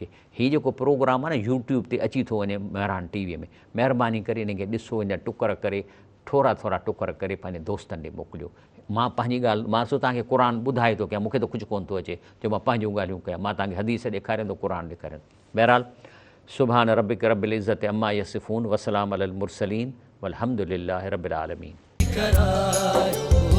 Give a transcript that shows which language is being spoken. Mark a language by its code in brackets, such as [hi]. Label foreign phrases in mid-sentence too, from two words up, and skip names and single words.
[sd] हीउ जेको प्रोग्राम आहे न यूट्यूब ते अची थो वञे महरान टीवीअ में, महिरबानी करे इनखे ॾिसो, इन टुकर करे थोरा थोरा टुकर करे पंहिंजे दोस्तनि ॾे मोकिलियो। मां पंहिंजी ॻाल्हि, मां तव्हांखे क़ुर ॿुधाए थो कयां, मूंखे त कुझु कोन थो अचे, जो मां पंहिंजूं ॻाल्हियूं कयां। मां तव्हांखे हदीस ॾेखारियां थो, क़ुर ॾेखारियां। [ar] بہرحال سبحان ربك رب العزة عما يصفون وسلام على المرسلين والحمد لله رب العالمين.